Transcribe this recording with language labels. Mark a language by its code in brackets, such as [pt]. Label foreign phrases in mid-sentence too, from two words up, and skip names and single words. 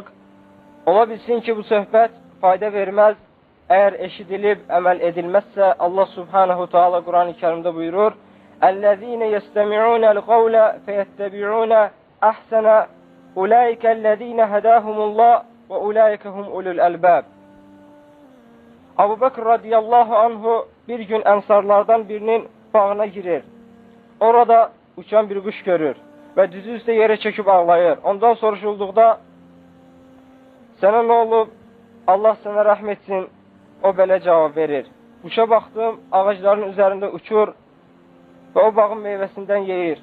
[az] Ola bilsin ki, bu söhbət fayda verməz. Əgər eşidilib, əməl edilməzsə, Allah [ar] سبحانه تعالى [az] Quran-ı Kərimdə buyurur: [ar] "الذين يستمعون القول فيتبعون أحسنه أولئك الذين هداهم الله وأولئك هم أولو الألباب." [az] Abu Bakr [ar] رضي الله عنه [az] bir gün ənsarlardan birinin bağına girir. Orada uçan bir quş görür və düzü üstə yerə çöküb ağlayır. Ondan soruşulduqda, "Sənə nə olub? Allah sənə rəhm etsin." O belə cavab verir: "Quşa baxdım, ağacların üzərində uçur və o bağın meyvəsindən yeyir.